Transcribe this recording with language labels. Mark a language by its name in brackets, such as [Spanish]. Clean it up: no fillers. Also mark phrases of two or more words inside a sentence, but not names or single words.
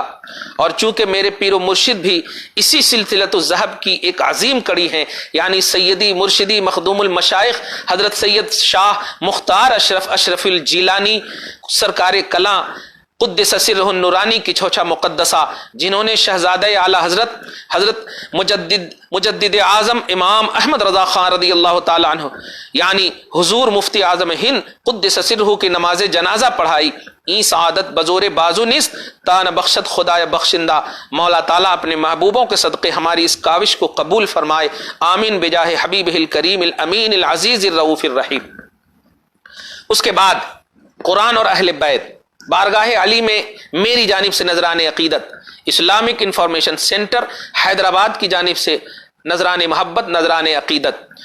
[Urdu] اور چونکہ میرے پیر و مرشد بھی اسی سلسلۃ الذہب کی ایک عظیم کڑی ہیں، یعنی سیدی مرشدی مخدوم المشائخ حضرت سید شاہ مختار اشرف الجیلانی سرکار کلاں [Arabic] قدس سرہ النورانی [Urdu] کی چھوچا مقدسہ، جنہوں نے شہزادہ اعلیٰ حضرت مجدد اعظم امام احمد رضا خان [Arabic] رضی اللہ تعالی عنہ [Urdu] یعنی حضور مفتی اعظم ہند [Arabic] قدس سرہ [Urdu] کی نماز جنازہ پڑھائی۔ [Persian] این سعادت بزور بازو نیست تا نہ بخشت خدای بخشندہ۔ [Urdu] مولا تعالیٰ اپنے محبوبوں کے صدقے ہماری اس کاوش کو قبول فرمائے، آمین [Arabic] بجاہ حبیبہ الکریم الامین العزیز الرؤوف الرحیم۔ [Urdu] اس کے بعد قرآن اور اہل بیت، بارگاہ علی میں میری جانب سے نذران عقیدت، اسلامک انفارمیشن سینٹر حیدرآباد کی جانب سے نذران محبت، نذران عقیدت۔